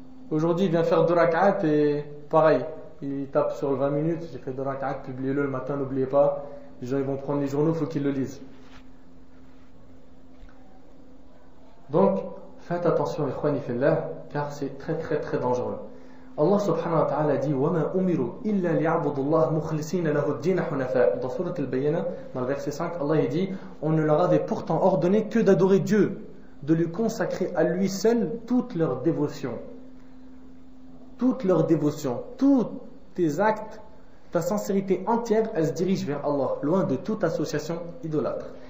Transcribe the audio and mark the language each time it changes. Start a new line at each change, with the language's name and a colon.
French: Aujourd'hui, il vient faire 2 rak'at et pareil, il tape sur 20 minutes. J'ai fait 2 rak'at, publiez-le le matin, n'oubliez pas. Les gens ils vont prendre les journaux, il faut qu'ils le lisent. Donc, faites attention,
Arabic: ikhwani fillah,
French: car c'est très très très dangereux. Allah subhanahu wa ta'ala dit
Arabic: وَمَا أُمِرُوا إِلَّا لِيَعْبُدُوا اللَّهَ مُخْلِصِينَ لَهُ الدِّينَ حُنَفَاءَ.
French: Dans Surat al-Bayyinah, dans le verset 5, Allah dit on ne leur avait pourtant ordonné que d'adorer Dieu, de lui consacrer à lui seul toute leur dévotion. Toute leur dévotion, tous tes actes, ta sincérité entière, elle se dirige vers Allah, loin de toute association idolâtre.